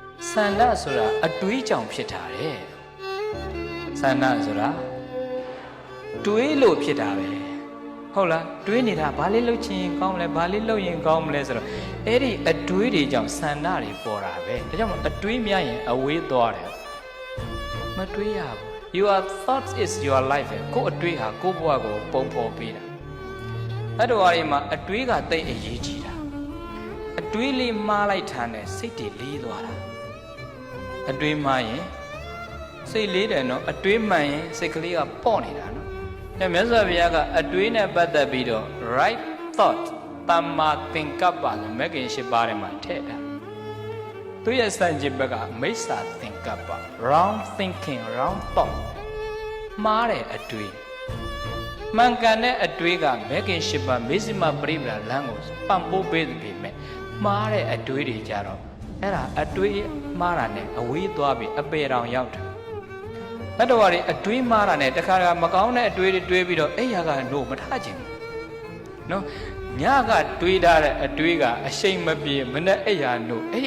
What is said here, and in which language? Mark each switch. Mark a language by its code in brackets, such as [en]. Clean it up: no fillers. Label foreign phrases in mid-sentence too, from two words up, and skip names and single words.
[my] ဆန္ဒဆိုတာအတွေးကြောင့်ဖြစ်တာတဲ့ဆန္ဒဆိုတာတွေးလို့ဖြစ်တာပဲဟုတ်လားတွေးနေတာဘာလေးလုပ်ချင်ကောင်းမလဲဘာလေးလုပ်ရင်ကောင်းမလဲဆိုတော့အဲ့ဒီအတွေးတွေကြောင့်ဆန္ဒတွေပေါ်တာပဲဒါကြောင့်အတွေးများရင်အဝေးသွားတယ်မတွေးရဘူး [en] your thoughts is your life [my] ကိုအတွေးဟာကိုဘဝကိုပုံဖော်ပေးတာအဲ့တော့အဲ့ဒီမှာအတွေးကတိတ်အရေးကြီးတာအတွေး လေးမှားလိုက်တာနဲ့စိတ်တွေလေးသွားတာအတွေးမှားရင်စိတ်လေးတယ်နော်အတွေးမှန်ရင်စိတ်ကလေးကပေါ့နေတာနော်အဲမြတ်စွာဘုရားကအတွေးနဲ့ပတ်သက်ပြီးတော့ [en] right thought [my] တမ္မာသင်္ကပ္ပဆိုမဂ္ဂင်၈ပါးထဲမှာထည့်တာသူရဲ့စံကျင်ဘက်ကမိစ္ဆာသင်္ကပ္ပ wrong [en] thinking wrong thought [my] မှားတဲ့အတွေးမှန်ကန်တဲ့အတွေးကမဂ္ဂင်၈ပါးမေဇိမပရိပဒါလမ်းကိုပံ့ပိုးပေးသူပေမဲ့မှားတဲ့အတွေးတွေကြတော့အဲ့ဒါအတွေးမှားတာနဲ့အဝေးသွားပြီးအပေတောင်ရောက်တယ်တ တ္တဝါတွေအတွေးမှားတာနဲ့တခါတခါမကောင်းတဲ့အတွေးတွေတွေးပြီးတော့အဲ့ရကလို့မထားခြင်းနော်ညကတွေးထားတဲ့အတွေးကအရှိန်မပြေမနဲ့အဲ့ရလို့အဲ့ဒီ